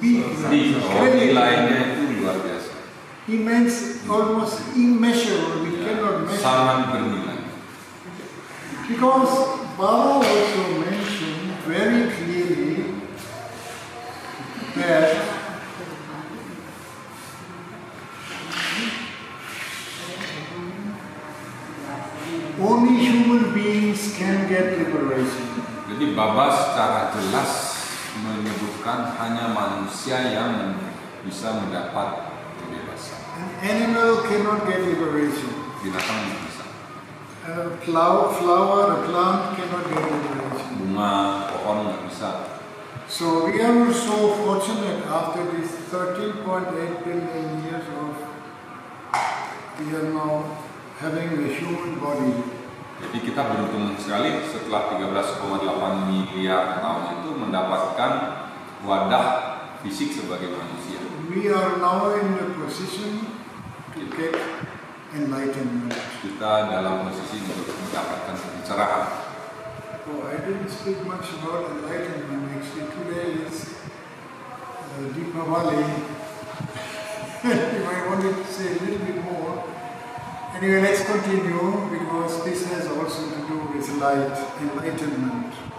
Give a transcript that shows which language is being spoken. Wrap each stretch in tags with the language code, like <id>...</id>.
<id>Nilainya itu luar biasa.</id> <en>Immense, almost immeasurable. We cannot measure.</en> <id>Sangat bernilai.</id> <en>Because Baba also mentioned very clearly that only human beings can get liberation.</en> <id>Jadi Baba secara jelas menyebutkan hanya manusia yang bisa mendapat kebebasan.</id> <en>An animal cannot get liberation.</en> <id>Binatang bisa.</id> <en>A flower, a plant cannot get liberation.</en> <id>Bunga, pohon nggak bisa.</id> <en>So we are so fortunate after this 13.8 billion years of we are now having a human body.</en> <id>Jadi kita beruntung sekali setelah 13,8 miliar tahun itu mendapatkan wadah fisik sebagai manusia.</id> <en>We are now in the position to get enlightenment.</en> <id>Kita dalam posisi untuk mendapatkan pencerahan.</id> <en>Oh, I didn't speak much about enlightenment. Actually, today is Deepavali. If I wanted to say a little bit more. Anyway, let's continue because this has also to do with light, enlightenment.</en>